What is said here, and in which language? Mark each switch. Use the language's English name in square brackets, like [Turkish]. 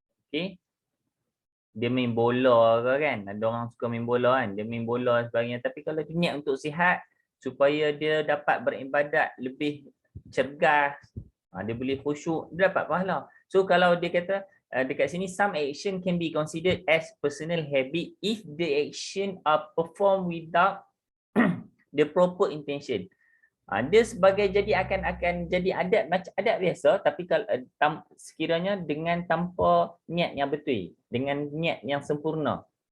[Malay] Okey. Dia main bola ke kan, ada orang suka main bola kan, dia main bola dan sebagainya, tapi kalau dia niat untuk sihat supaya dia dapat beribadat lebih cergas, dia boleh khusyuk, dia dapat pahala. So kalau dia kata dekat sini, [English] some action can be considered as personal habit if the action are performed without the proper intention. [Malay] Dia sebagai akan jadi adat macam adat biasa, tapi kalau sekiranya dengan tanpa niat yang betul, dengan niat yang sempurna.